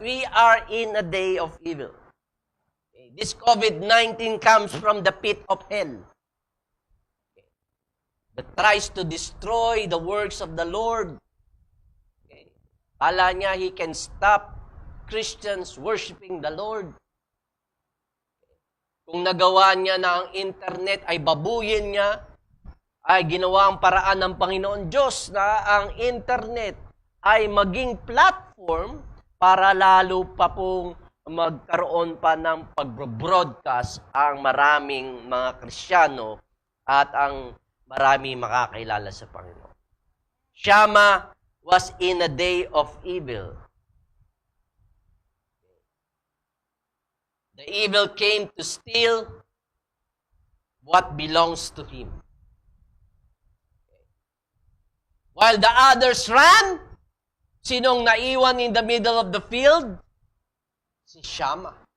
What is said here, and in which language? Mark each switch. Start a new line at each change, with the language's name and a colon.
English: We are in a day of evil. Okay? This COVID-19 comes from the pit of hell. Okay? That tries to destroy the works of the Lord. Okay?
Filipino: Kala niya
English: he can stop Christians worshiping the Lord.
Filipino: Kung nagawa niya na ang internet ay babuyin niya, ay ginawa ang paraan ng Panginoon Diyos na ang internet ay maging platform para lalo pa pong magkaroon pa ng pag-broadcast ang maraming mga Kristiyano at ang maraming makakilala sa Panginoon.
English: Shammah was in a day of evil. The evil came to steal what belongs to him. While the others ran,
Filipino: sinong naiwan
English: in the middle of the field?
Filipino: Si Shammah.